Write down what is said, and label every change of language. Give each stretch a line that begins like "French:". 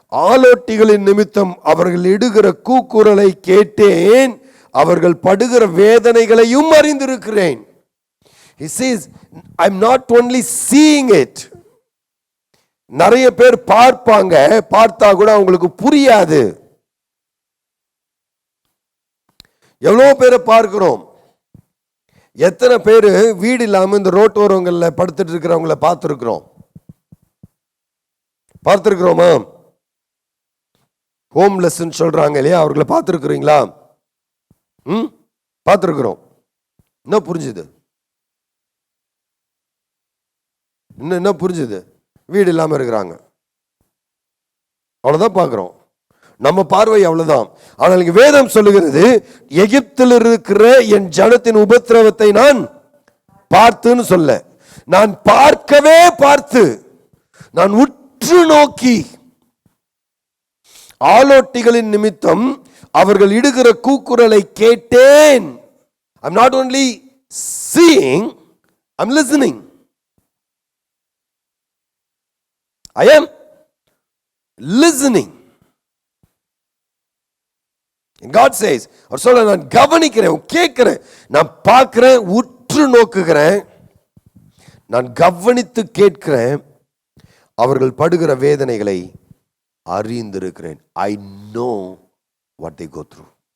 Tamil: ஆலோட்டிகளின் நிமித்தம் அவர்கள் இடுகிற கூக்குரலை கேட்டேன், அவர்கள் படுகிற வேதனைகளையும் அறிந்திருக்கிறேன்.
English: He says, I'm not only seeing it.
Tamil: நிறைய பேர் பார்ப்பாங்க, பார்த்தா கூட அவங்களுக்கு புரியாது. எவ்வளோ பேரை பார்க்கிறோம். எத்தனை பேர் வீடு இல்லாமல் இந்த ரோட்டோரங்களில் படுத்துட்டு இருக்கிறவங்கள பார்த்துருக்கிறோமா? ஹோம்லெஸ்ன்னு சொல்றாங்க இல்லையா, அவர்களை பார்த்துருக்குறீங்களா? பார்த்துருக்குறோம். என்ன புரிஞ்சுது? என்ன புரிஞ்சுது? வீடு இல்லாமல் இருக்கிறாங்க, அவ்வளோதான் பார்க்குறோம். நம்ம பார்வை அவ்வளவுதான். ஆனால் இங்கு வேதம் சொல்லுகிறது, எகிப்தில் இருக்கிற என் ஜனத்தின் உபத்திரவத்தை நான் பார்த்துன்னு சொல்ல, நான் பார்க்கவே பார்த்து, நான் உற்று நோக்கி, ஆலோட்டிகளின் நிமித்தம் அவர்கள் இடுகிற கூக்குரலை கேட்டேன்.
English: I'm not only seeing, I'm listening. I am listening. God says,
Tamil: அவர் சொல்ல, நான் கவனிக்கிறேன், கேட்கிறேன், நான் பார்க்கிறேன், உற்று நோக்குகிறேன், நான் கவனித்து கேட்கிறேன், அவர்கள் படுகிற வேதனைகளை அறிந்திருக்கிறேன்.
English: I know what they go through.